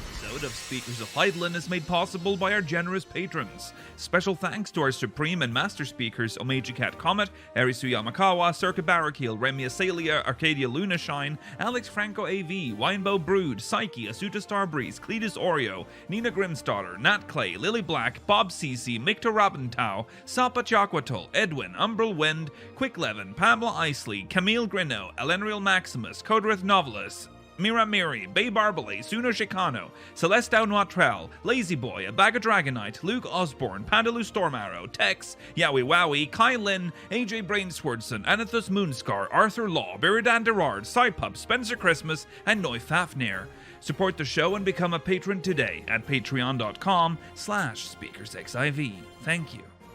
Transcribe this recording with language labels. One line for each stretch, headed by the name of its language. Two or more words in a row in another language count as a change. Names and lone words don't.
English: episode of Speakers of Eidolon is made possible by our generous patrons. Special thanks to our Supreme and Master Speakers Omeji Cat Comet, Arisu Yamakawa, Circa Barrakiel, Remy Asalia, Arcadia Lunashine, Alex Franco AV, Winebow Brood, Psyche, Asuta Starbreeze, Cletus Oreo, Nina Grimstarter, Nat Clay, Lily Black, Bob CC, Mikta Rabentau, Sapa Chakwatol, Edwin, Umbral Wind, Quicklevin, Pamela Isley, Camille Grino, Elenriel Maximus, Codrith Novelist, Mira Miri, Babe Arbale, Suno Chicano, Celestau Noitrell, Lazy Boy, A Bag of Dragonite, Luke Osborne, Pandaloo Stormarrow, Tex, Yowie Wowie, Kai Lin, AJ Brainswordson, Anathus Moonscar, Arthur Law, Biridan Derard, Cypup, Spencer Christmas, and Noy Fafnir. Support the show and become a patron today at patreon.com/speakersxiv. Thank you.